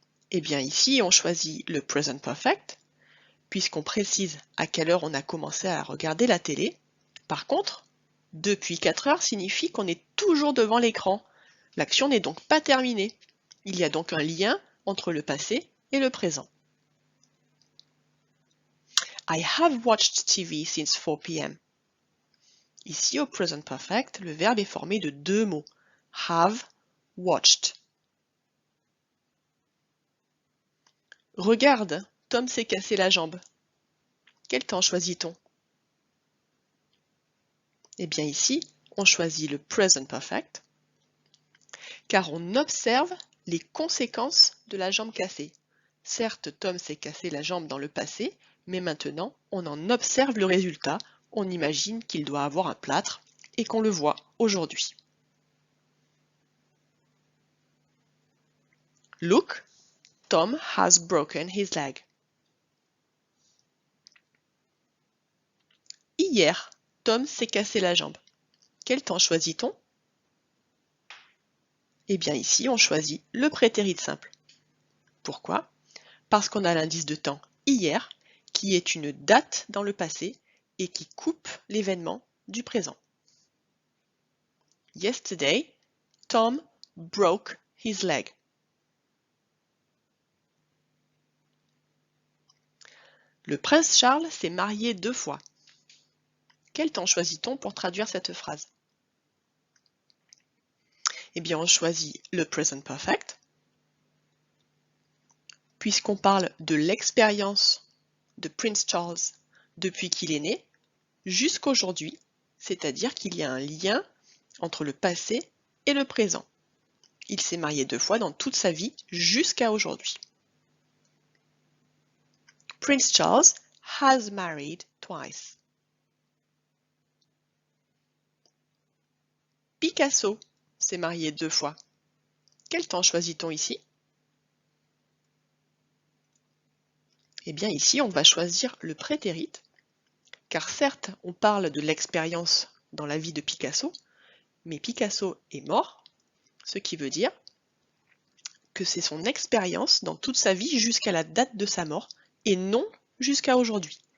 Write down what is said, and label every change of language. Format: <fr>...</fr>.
<fr>Eh bien ici, on choisit le present perfect, puisqu'on précise à quelle heure on a commencé à regarder la télé. Par contre, depuis 4 heures signifie qu'on est toujours devant l'écran. L'action n'est donc pas terminée. Il y a donc un lien entre le passé et le présent.</fr> <en>I have watched TV since 4 p.m.</en> <fr>Ici, au present perfect, le verbe est formé de deux mots.</fr> <en>Have watched.</en> <fr>Regarde, Tom s'est cassé la jambe. Quel temps choisit-on? Eh bien ici, on choisit le present perfect, car on observe les conséquences de la jambe cassée. Certes, Tom s'est cassé la jambe dans le passé, mais maintenant, on en observe le résultat. On imagine qu'il doit avoir un plâtre et qu'on le voit aujourd'hui.</fr> <en>Look, Tom has broken his leg.</en> <fr>Hier, Tom s'est cassé la jambe. Quel temps choisit-on? Eh bien ici, on choisit le prétérit simple. Pourquoi? Parce qu'on a l'indice de temps hier, qui est une date dans le passé et qui coupe l'événement du présent.</fr> <en>Yesterday, Tom broke his leg.</en> <fr>Le prince Charles s'est marié 2 fois. Quel temps choisit-on pour traduire cette phrase? Eh bien, on choisit le present perfect, puisqu'on parle de l'expérience de Prince Charles depuis qu'il est né jusqu'à aujourd'hui, c'est-à-dire qu'il y a un lien entre le passé et le présent. Il s'est marié 2 fois dans toute sa vie jusqu'à aujourd'hui.</fr> <en>Prince Charles has married twice.</en> <fr>Picasso s'est marié 2 fois. Quel temps choisit-on ici? Eh bien ici, on va choisir le prétérit, car certes, on parle de l'expérience dans la vie de Picasso, mais Picasso est mort, ce qui veut dire que c'est son expérience dans toute sa vie jusqu'à la date de sa mort, et non jusqu'à aujourd'hui.</fr>